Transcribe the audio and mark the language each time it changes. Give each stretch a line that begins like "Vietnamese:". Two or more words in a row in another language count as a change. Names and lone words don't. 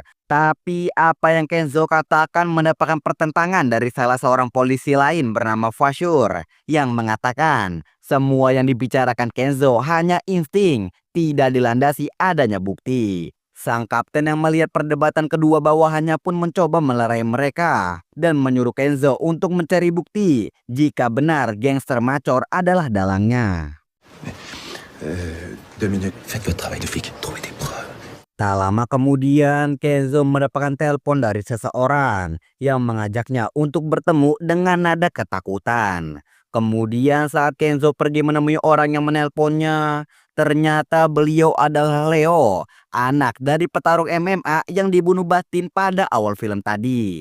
Indonesian: Tapi apa yang Kenzo katakan mendapatkan pertentangan dari salah seorang polisi lain bernama Fashur yang mengatakan semua yang dibicarakan Kenzo hanya insting, tidak dilandasi adanya bukti. Sang kapten yang melihat perdebatan kedua bawahannya pun mencoba melerai mereka dan menyuruh Kenzo untuk mencari bukti jika benar gangster Macor adalah dalangnya.
French: 2 minutes, faites votre travail de flic, trouvez des preuves.
Indonesian: Tak lama kemudian, Kenzo mendapatkan telepon dari seseorang yang mengajaknya untuk bertemu dengan nada ketakutan. Kemudian saat Kenzo pergi menemui orang yang menelponnya, ternyata beliau adalah Leo, anak dari petarung MMA yang dibunuh Bastin pada awal film tadi.